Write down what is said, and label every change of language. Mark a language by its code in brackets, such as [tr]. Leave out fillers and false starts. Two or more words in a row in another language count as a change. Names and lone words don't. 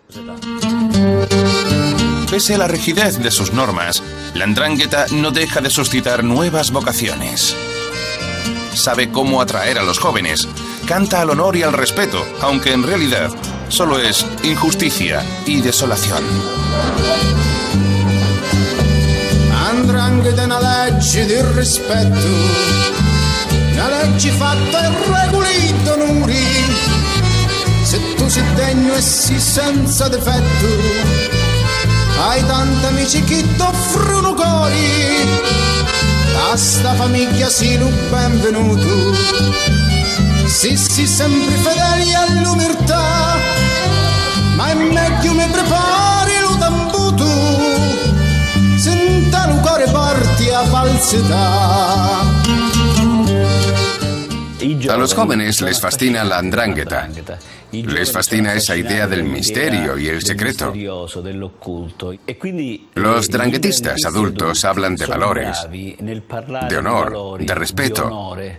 [es] Pese a la rigidez de sus normas, la 'Ndrangheta no deja de suscitar nuevas vocaciones. Sabe cómo atraer a los jóvenes, canta al honor y al respeto, aunque en realidad solo es injusticia y desolación. [it] 'Ndrangheta è una legge di rispetto, una legge fatta e regolita onori. Se tu sei degno e sei senza difetto, hai tanti amici che ti offrono cori. A sta famiglia sii lo benvenuto. Sì, sempre fedeli all'umirtà, ma è meglio mi prepari lo tambuto, senta lo cuore porti a falsità. [es] A los jóvenes les fascina la 'Ndrangheta. Les fascina esa idea del misterio y el secreto. Los dranguetistas adultos hablan de valores, de honor, de respeto.